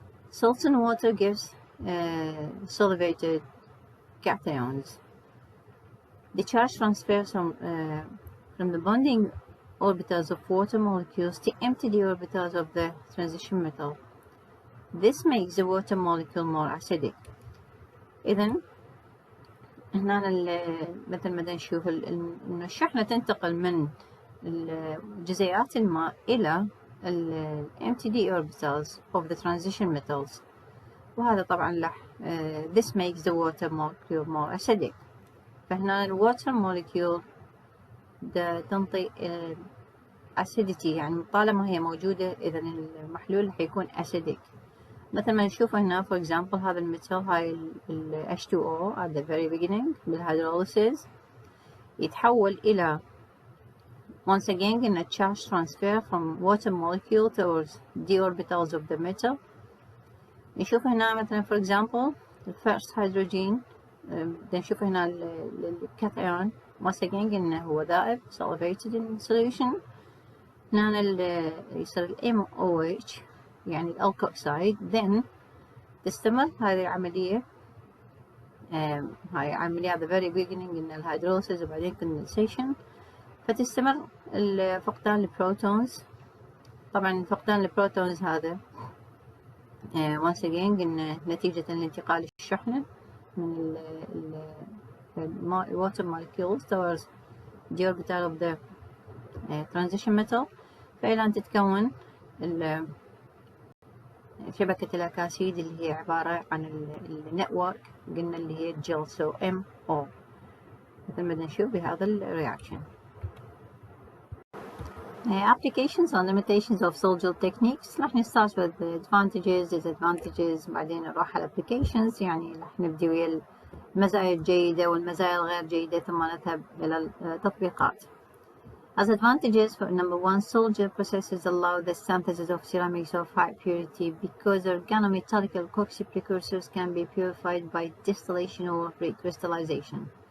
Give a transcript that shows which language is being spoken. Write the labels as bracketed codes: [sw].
[en] Salt in water gives solvated cations. The charge transfers from the bonding orbitals of water molecules to empty the orbitals of the transition metal. This makes the water molecule more acidic. [ar] إذن هنا مثل ما نشوف إنه الشحنة تنتقل من جزيئات الماء إلى [en] empty orbitals of the transition metals. [ar] وهذا طبعا راح [en] this makes the water molecule more acidic. [ar] فهنا ال [en] water molecule [ar] تنطي acidity يعني طالما هي موجودة إذا المحلول حيكون acidic. مثل ما نشوف هنا [en] for example [ar] هذا الميتال هاي ال [en] H2O at the very beginning [ar] بالهيدروليسيس يتحول إلى [en] once again in a charge transfer from water molecule towards d orbitals of the metal. [ar] نشوف هنا مثلا [en] for example the first hydrogen [ar] نشوف هنا الكاتايون [en] once again [ar] إنه هو ذائب [en] solvated in solution. [ar] هنا يصير ال MOH يعني الألكوكسايد then تستمر هذه العملية هاي عملية [en] at the very beginning [ar] إن الهيدروليسيس وبعدين condensation فتستمر فقدان البروتونز. طبعا فقدان البروتونز هذا [en] once again [ar] إن نتيجة لانتقال الشحنة من ال [en] water molecules towards the orbital of the transition metal [ar] فإلى أن تتكون شبكة الأكاسيد اللي هي عبارة عن النتورك قلنا اللي هي الجل so MO مثل ما نشوف بهذا الرياكشن. [en] Applications and limitations of solid techniques. [ar] راح نستart [en] with the advantages, disadvantages [ar] بعدين نروح على applications يعني راح نبدي ويا المزايا الجيدة والمزايا الغير جيدة ثم نذهب إلى التطبيقات. [en] As advantages for number one, solid processes allow the synthesis of ceramics of high purity because organometallic alkoxy precursors can be purified by distillation or recrystallization.